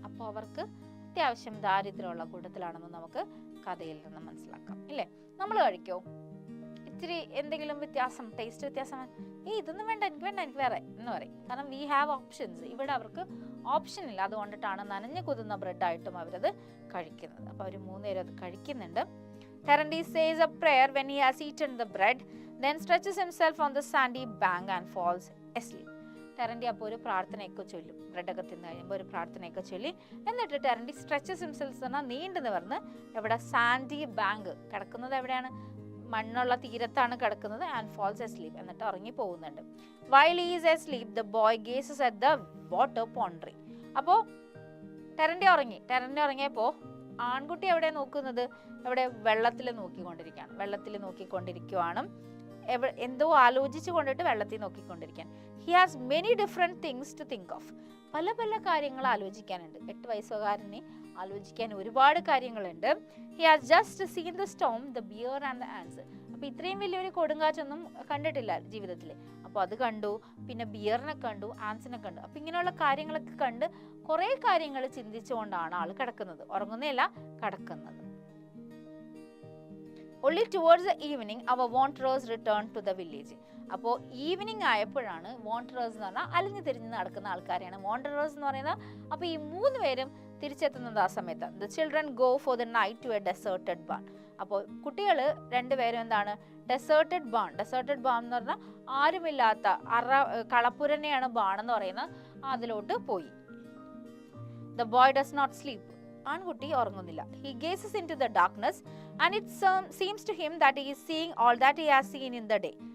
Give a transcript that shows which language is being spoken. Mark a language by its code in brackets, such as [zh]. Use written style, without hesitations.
[ml] അപ്പോൾ അവർക്ക് അത്യാവശ്യം ദാരിദ്ര്യമുള്ള കൂട്ടത്തിലാണെന്ന് നമുക്ക് കഥയിൽ നിന്ന് മനസ്സിലാക്കാം, ഇല്ലേ? നമ്മൾ കഴിക്കോ? ഇത്തിരി എന്തെങ്കിലും വ്യത്യാസം, ടേസ്റ്റ് വ്യത്യാസം, ഇതൊന്നും വേണ്ട, എനിക്ക് വേറെ എന്ന് പറയും. കാരണം [en] We have options. [ml] ഇവിടെ അവർക്ക് ഓപ്ഷൻ ഇല്ല. അതുകൊണ്ടിട്ടാണ് നനഞ്ഞു കുതുന്ന ബ്രെഡായിട്ടും അവരത് കഴിക്കുന്നത്. അപ്പോൾ അവർ 3 പേരും അത് കഴിക്കുന്നുണ്ട്. [en] Terendi says a prayer when he has eaten the bread, then stretches himself on the sandy bank and falls asleep. [ml] ടെറൻഡി അപ്പോൾ ഒരു പ്രാർത്ഥനയൊക്കെ ചൊല്ലും. ബ്രെഡൊക്കെ തിന്നു കഴിയുമ്പോൾ ഒരു പ്രാർത്ഥനയൊക്കെ ചൊല്ലി എന്നിട്ട് ടെറൻഡി [en] stretches himself [ml] എന്നാൽ നീണ്ടു നിവർന്ന് എവിടെ സാൻഡി ബാങ്ക് കിടക്കുന്നത് എവിടെയാണ്? മണ്ണുള്ള തീരത്താണ് കിടക്കുന്നത്. [en] and falls asleep [ml] എന്നിട്ട് ഉറങ്ങി പോകുന്നുണ്ട്. [en] While he is asleep the boy gazes at the water pondering. [ml] അപ്പോൾ ടെറൻഡി ഉറങ്ങിയപ്പോൾ ആൺകുട്ടി എവിടെ നോക്കുന്നത്? എവിടെ? വെള്ളത്തിൽ നോക്കിക്കൊണ്ടിരിക്കുകയാണ്. എന്തോ ആലോചിച്ചു കൊണ്ടിട്ട് വെള്ളത്തിൽ നോക്കിക്കൊണ്ടിരിക്കാൻ. [en] He has many different things to think of. [ml] പല കാര്യങ്ങൾ ആലോചിക്കാനുണ്ട്. 8 വയസ്സുകാരനെ ആലോചിക്കാൻ ഒരുപാട് കാര്യങ്ങളുണ്ട്. [en] He has just seen the storm, the bear and the ants. [ml] അപ്പോൾ ഇത്രയും വലിയൊരു കൊടുങ്കാറ്റൊന്നും കണ്ടിട്ടില്ല ജീവിതത്തിൽ. അപ്പോൾ അത് കണ്ടു, പിന്നെ ബിയറിനെ കണ്ടു, ആൻസിനെ കണ്ടു. അപ്പോൾ ഇങ്ങനെയുള്ള കാര്യങ്ങളൊക്കെ കണ്ട് കുറേ കാര്യങ്ങൾ ചിന്തിച്ചുകൊണ്ടാണ് ആൾ കിടക്കുന്നത്. ഉറങ്ങുന്നതല്ല, കിടക്കുന്നത്. [en] Only towards the evening our wanderers returned to the village. [ml] അപ്പോൾ ഈവനിങ് ആയപ്പോഴാണ് wanderers എന്ന് പറഞ്ഞാൽ അലിഞ്ഞു തിരിഞ്ഞ് നടക്കുന്ന ആൾക്കാരെയാണ് wanderers എന്ന് പറയുന്നത്. അപ്പോൾ ഈ 3 പേരും തിരിച്ചെത്തുന്നത് ആ സമയത്ത്. [en] The children go for the night to a deserted barn. [ml] അപ്പോൾ കുട്ടികൾ 2 പേരും എന്താണ്? ഡെസേർട്ടഡ് ബാൺ എന്ന് പറഞ്ഞാൽ ആരുമില്ലാത്ത കളപ്പുരനെയാണ് ബാൺ എന്ന് പറയുന്നത്. അതിലോട്ട് പോയി. [en] The boy does not sleep. [ml] ആൺകുട്ടി ഉറങ്ങുന്നില്ല. [en] He gazes into the darkness and it seems to him that he is seeing all that he has seen in the day.